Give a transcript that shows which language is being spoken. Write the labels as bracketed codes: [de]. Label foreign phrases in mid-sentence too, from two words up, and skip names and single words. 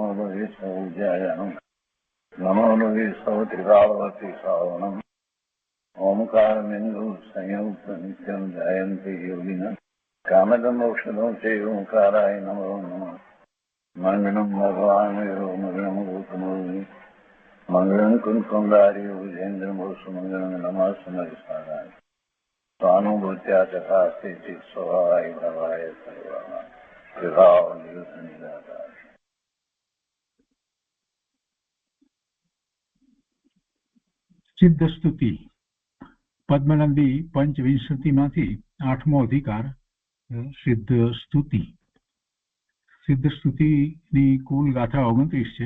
[sa] लोये सौज्यायानं नमो लोये सौत्रिकावती सावनं ओंकारमिन्दु संयुक्त नित्यं जयन्ति योगिनः कामदमोक्षदं चैवोंकाराय नमो नमः मङ्गलं भगवान् विष्णु मङ्गलं गौतमोऽग्नि मङ्गलं कुञ्कुण्डारि विजेन्द्रमोसुमङ्गलं नमः समरिसाराय स्वानुभूत्या तथा स्थिति स्वभावाय भवाय सर्वः विभाव निराकार। [gu] સિદ્ધ સ્તુતિ પદ્મનંદી પંચવિંશતિમાંથી 8મો અધિકાર સિદ્ધ સ્તુતિ. સિદ્ધ સ્તુતિની કુલ ગાથા 29 છે.